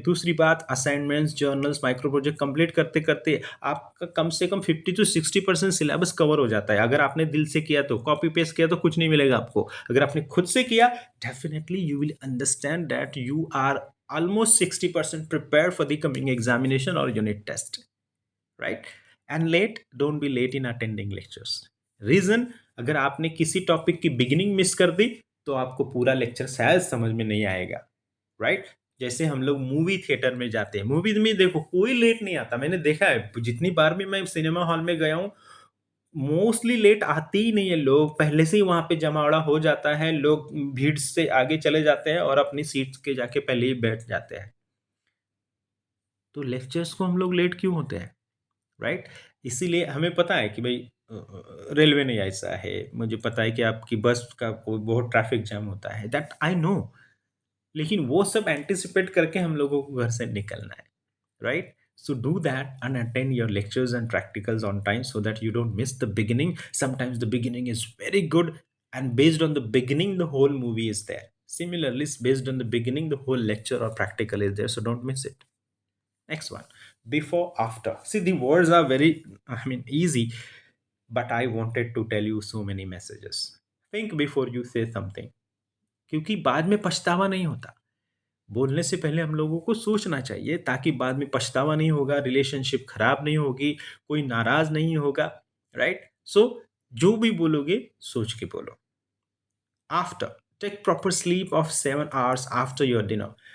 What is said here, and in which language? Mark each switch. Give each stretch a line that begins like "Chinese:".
Hindi: दूसरी बात, assignments, journals, micro project complete करते करते आपका कम से कम 50 to 60% सिलेबस कवर हो जाता है. अगर आपने दिल से किया तो, कॉपी पेस्ट किया तो कुछ नहीं मिलेगा आपको. अगर आपने खुद से किया,
English: Definitely you will understand that you are almost 60% prepared for the coming examination or unit test, right? And late, don't be late in attending lectures.
Hindi: Reason, अगर आपने किसी टॉपिक की बिगिनिंग मिस कर दी तो आपको पूरा लेक्चर शायद समझ में नहीं आएगा, राइट? जैसे हम लोग मूवी थिएटर में जाते हैं, मूवी में देखो कोई लेट नहीं आता. मैंने देखा है जितनी बार भी मैं सिनेमा हॉल में गया हूँ, मोस्टली लेट आते ही नहीं है. लोग पहले से ही वहां पे जमावड़ा हो जाता है, लोग भीड़ से आगे चले जाते हैं और अपनी सीट के जाके पहले ही बैठ जाते हैं. तो लेक्चर्स को हम लोग लेट क्यों होते हैं, राइट? इसीलिए हमें पता है कि भाई रेलवे नहीं ऐसा है, मुझे पता है कि आपकी बस का कोई बहुत ट्रैफिक जाम होता है,
English: That I know.
Hindi: लेकिन वो सब एंटिसिपेट करके हम लोगों को घर से निकलना है, right?
English: So do that and attend your lectures and practicals on time so that you don't miss the beginning. Sometimes the beginning is very good, and based on the beginning the whole movie is there. Similarly, based on the beginning the whole lecture or practical is there, so don't miss it. Next one, before, after. See, the words are very, I mean, easy, but I wanted to tell you so many messages. Think before you say something.
Hindi: क्योंकि बाद में पछतावा नहीं होता. बोलने से पहले हम लोगों को सोचना चाहिए ताकि बाद में पछतावा नहीं होगा, रिलेशनशिप खराब नहीं होगी, कोई नाराज नहीं होगा, राइट? सो जो भी बोलोगे सोच के बोलो.
English: After, take proper sleep of 7 hours after your dinner.